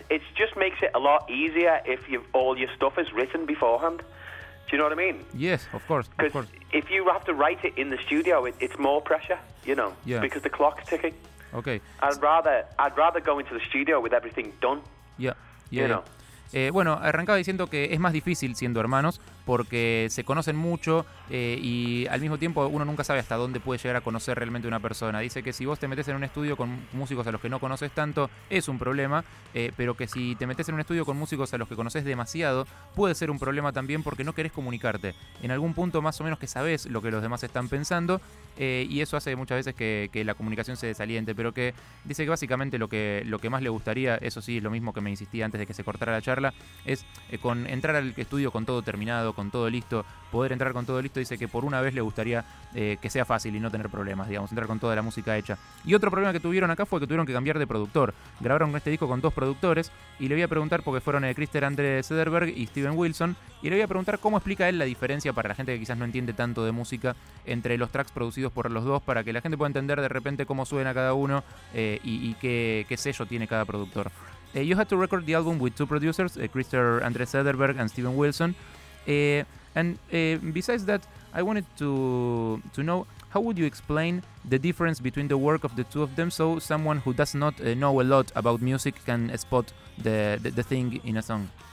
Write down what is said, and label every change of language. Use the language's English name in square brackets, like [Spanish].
[English] It just makes it a lot easier if all your stuff is written beforehand. Do you know what I mean? Yes, of course. Because if you have to write it in the studio, it's more pressure, you know, yeah. because the clock's ticking. Okay. I'd rather go into the studio with everything done. Yeah, yeah. You know. [Spanish] Bueno, arrancaba diciendo que es más difícil siendo hermanos porque se conocen mucho y al mismo tiempo uno nunca sabe hasta dónde puede llegar a conocer realmente una persona. Dice que si vos te metes en un estudio con músicos a los que no conoces tanto, es un problema, pero que si te metes en un estudio con músicos a los que conoces demasiado, puede ser un problema también porque no querés comunicarte. En algún punto más o menos que sabés lo que los demás están pensando y eso hace muchas veces que la comunicación se desaliente, pero que dice que básicamente lo que más le gustaría, eso sí, es lo mismo que me insistía antes de que se cortara la charla, es con entrar al estudio con todo terminado, con todo listo, poder entrar con todo listo. Dice que por una vez le gustaría que sea fácil y no tener problemas, digamos, entrar con toda la música hecha. Y otro problema que tuvieron acá fue que tuvieron que cambiar de productor. Grabaron este disco con dos productores y le voy a preguntar, porque fueron Christer André Cederberg y Steven Wilson, y le voy a preguntar cómo explica él la diferencia para la gente que quizás no entiende tanto de música entre los tracks producidos por los dos, para que la gente pueda entender de repente cómo suena cada uno y qué sello tiene cada productor. [English] You had to record the album with two producers, Christer André Cederberg and Steven Wilson. Besides that, I wanted to know, how would you explain the difference between the work of the two of them so someone who does not know a lot about music can spot the thing in a song?